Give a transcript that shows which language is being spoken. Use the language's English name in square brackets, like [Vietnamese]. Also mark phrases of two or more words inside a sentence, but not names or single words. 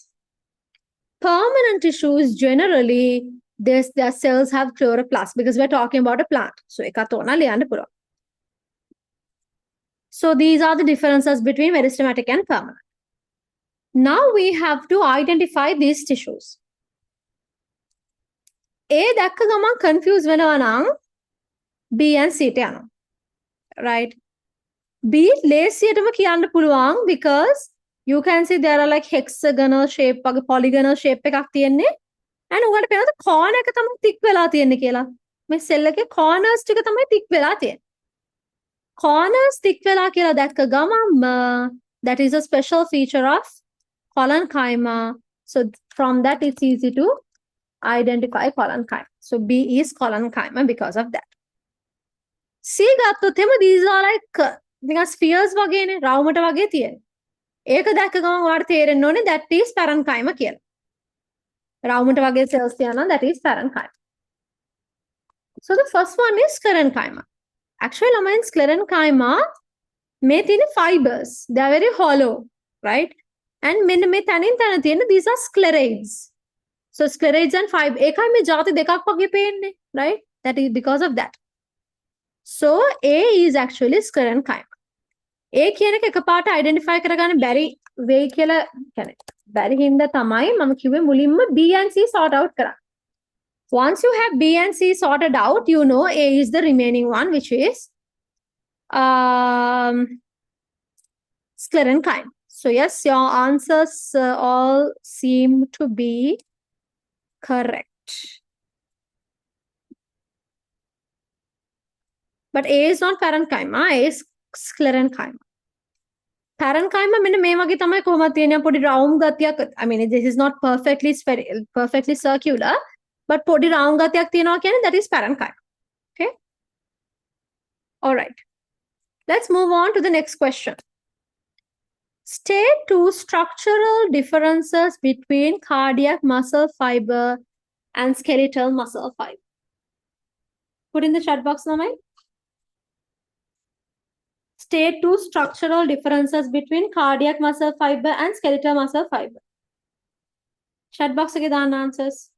[English] Permanent tissues generally, their cells have chloroplasts because we're talking about a plant. So So these are the differences between meristematic and permanent. Now we have to identify these tissues. [Sinhala] A දැක්ක ගමන් confuse වෙනවා නම් B and C ට යනවා. [English] Right? B [Sinhala] ලේසියටම කියන්න පුළුවන් [English] because you can see there are like hexagonal shape වගේ polygonal shape [Sinhala] එකක් තියෙන්නේ. and උගලට පේනවද corner එක තමයි thick වෙලා තියෙන්නේ කියලා. මේ cell එකේ corners ටික තමයි thick වෙලා තියෙන්නේ. Corners thick වෙලා කියලා දැක්ක ගමන්ම [English] that is a special feature of collenchyma. So from that it's easy to identify collenchyma. So B is collenchyma because of that. [Sinhala] C ගත්තොත් එහෙම [English] these are like [Sinhala] නිකන් spheres වගේනේ රවුමට වගේ තියෙන්නේ. ඒක දැක්ක ගමන් ඔයාලට තේරෙන්න ඕනේ [English] that is parenchyma [Sinhala] කියලා. රවුමට වගේ cells තියෙනවා [English] that is parenchyma. So the first one is sclerenchyma. [Sinhala] Actually ළමයින් sclerenchyma මේ තියෙන fibers. [English] They are very hollow, right? [Sinhala] And මෙන්න මේ තනින් තන තියෙන [English] these are scleraids. So scleraids and fiber [Sinhala] ඒකයි මේ ಜಾති දෙකක් වගේ පේන්නේ, [English] right? That is because of that. So A is actually sclerenchyma. [Sinhala] A කියන එක එකපාරට identify කරගන්න බැරි වෙයි කියලා කියන්නේ බැරි හින්දා තමයි මම කිව්වේ මුලින්ම B and C [English] sort out [Sinhala] කරන්න. [English] Once you have B and C sorted out, you know A is the remaining one, which is sclerenchyma. So yes, your answers all seem to be correct. But A is not parenchyma, A is sclerenchyma. [Sinhala] Parenchyma මෙන්න මේ වගේ තමයි කොහොමද තියෙන්නේ පොඩි round ගතියක්. [English] I mean this is not perfectly circular, but [Sinhala] පොඩි round ගතියක් තියෙනවා කියන්නේ [English] that is parenchyma. Okay? All right. Let's move on to the next question. State two structural differences between cardiac muscle fiber and skeletal muscle fiber. Put in the chat box, Namai. State two structural differences between cardiac muscle fiber and skeletal muscle fiber. Chat box [Sinhala] එකේ දාන්න answers.